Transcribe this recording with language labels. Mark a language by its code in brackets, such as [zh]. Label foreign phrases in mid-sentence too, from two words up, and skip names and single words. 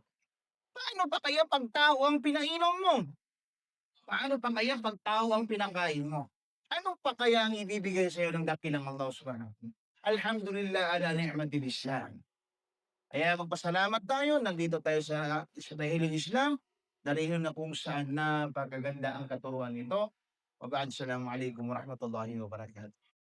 [tl] Paano pa kaya pag tao ang pinainom mo? Paano pa kaya pag tao ang pinakain mo? Ano pa kaya ang ibibigay sa iyo ng dakilang Allah [ar] سبحانه وتعالى? الحمد لله على نعمة الإسلام. [tl] Kaya magpasalamat tayo, nandito tayo sa dahiling Islam, dahil na kung saan napakaganda ang katuruan nito. [ar] وبعد، السلام عليكم ورحمة الله وبركاته.